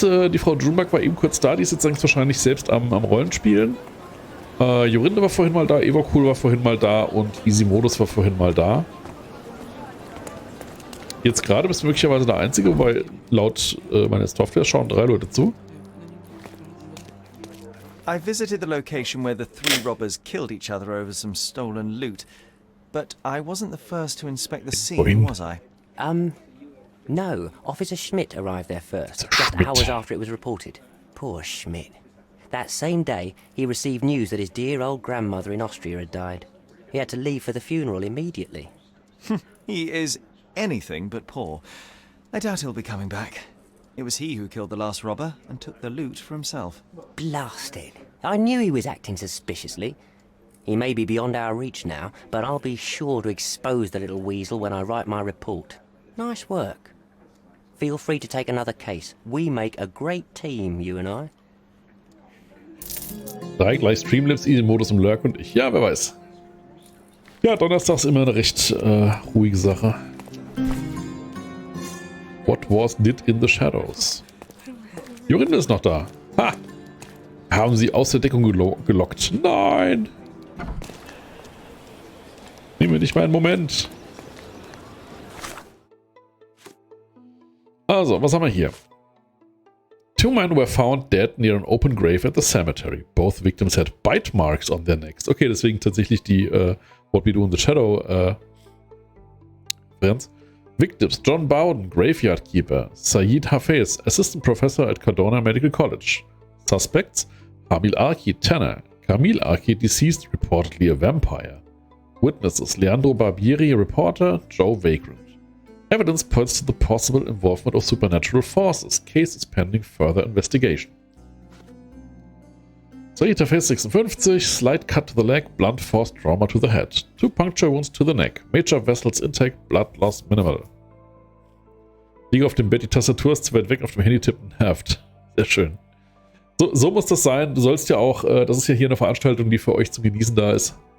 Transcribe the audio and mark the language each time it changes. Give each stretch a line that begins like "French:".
German: Die Frau Junebug war eben kurz da, die ist jetzt wahrscheinlich selbst am Rollenspielen. Jorinde war vorhin mal da, Eva Cool war vorhin mal da und Easy Modus war vorhin mal da. Jetzt gerade bist du möglicherweise der Einzige, weil laut meiner Software schauen 3 Leute zu.
English: I visited the location where the 3 robbers killed each other over some stolen loot, but I wasn't the first to inspect the scene, was I? No. Officer Schmidt arrived there first, just hours after it was reported. Poor Schmidt. That same day, he received news that his dear old grandmother in Austria had died. He had to leave for the funeral immediately. He is anything but poor. I doubt he'll be coming back. It was he who killed the last robber and took the loot for himself. Blasted. I knew he was acting suspiciously. He may be beyond our reach now, but I'll be sure to expose the little weasel when I write my report. Nice work. Feel free to take another case. We make a great team, you and I.
German: 3 gleich Streamlabs, Easy Modus im Lurk und ich. Ja, wer weiß. Ja, Donnerstag ist immer eine recht ruhige Sache.
English: What was did in the shadows?
German: Jorinde ist noch da. Ha! Haben sie aus der Deckung gelockt. Nein! Nehmen wir nicht mal einen Moment. Also, was haben wir hier?
English: 2 men were found dead near an open grave at the cemetery. Both victims had bite marks on their necks.
German: Okay, deswegen tatsächlich die What We Do in the Shadow Referenz.
English: Victims: John Bowden, graveyard keeper. Saeed Hafez, assistant professor at Cardona Medical College. Suspects: Hamil Arki, tanner. Camille Arki, deceased, reportedly a vampire. Witnesses: Leandro Barbieri, reporter. Joe Vagrant. Evidence points to the possible involvement of supernatural forces. Case is pending further investigation. Saeed Hafez, 56, slight cut to the leg, blunt force trauma to the head. 2 puncture wounds to the neck. Major vessels intact, blood loss minimal.
German: Liege auf dem Bett, die Tastatur ist zu weit weg, auf dem Handy tippen nervt. Sehr schön. So muss das sein. Du sollst ja auch, das ist ja hier eine Veranstaltung, die für euch zum Genießen da ist.